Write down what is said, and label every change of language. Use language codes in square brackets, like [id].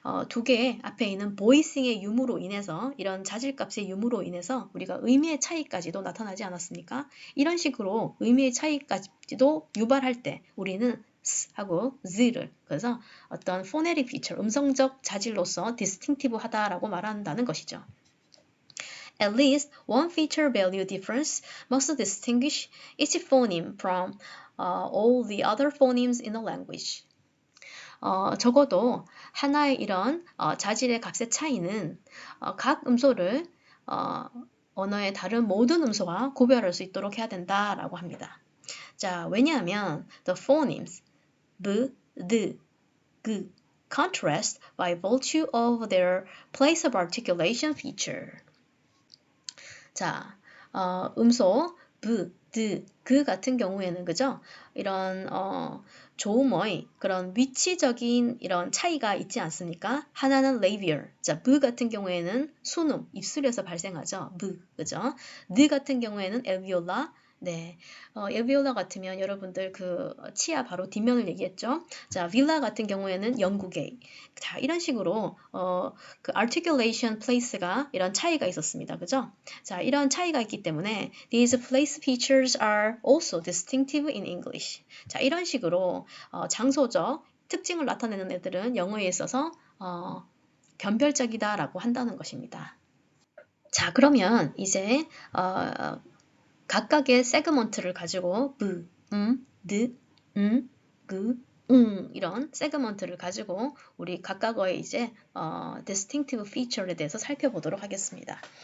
[ko] 두 개의 앞에 있는 보이싱의 유무로 인해서 이런 자질값의 유무로 인해서 우리가 의미의 차이까지도 나타나지 않았습니까? 이런 식으로 의미의 차이까지도 유발할 때 우리는 하고 z를 그래서 어떤 phonetic feature, 음성적 자질로서 distinctive하다라고 말한다는 것이죠. [en] At least one feature value difference must distinguish each phoneme from all the other phonemes in a language. [ko] 적어도 하나의 이런 자질의 값의 차이는 각 음소를 언어의 다른 모든 음소와 구별할 수 있도록 해야 된다라고 합니다. [en] 자, [ko] 왜냐하면 [en] the phonemes b, d, g contrast by virtue of their place of articulation feature. [ko] 자, 음소 b, d, g 같은 경우에는 그죠? 이런 조음의 그런 위치적인 이런 차이가 있지 않습니까? 하나는 labial, 자, b 같은 경우에는 순음, 입술에서 발생하죠. b, 그죠? d 같은 경우에는 alveolar, 네, alveolar 같으면 여러분들 그 치아 바로 뒷면을 얘기했죠. 자, villar 같은 경우에는 영국의. 자, 이런 식으로 그 articulation place가 이런 차이가 있었습니다. 그죠? 자, 이런 차이가 있기 때문에 [en] these place features are also distinctive in English. [ko] 자, 이런 식으로 장소적 특징을 나타내는 애들은 영어에 있어서 변별적이다라고 한다는 것입니다. 자, 그러면 이제 각각의 세그먼트를 가지고 브, 드, 그, 이런 세그먼트를 가지고 우리 각각의 이제 distinctive feature에 대해서 살펴보도록 하겠습니다.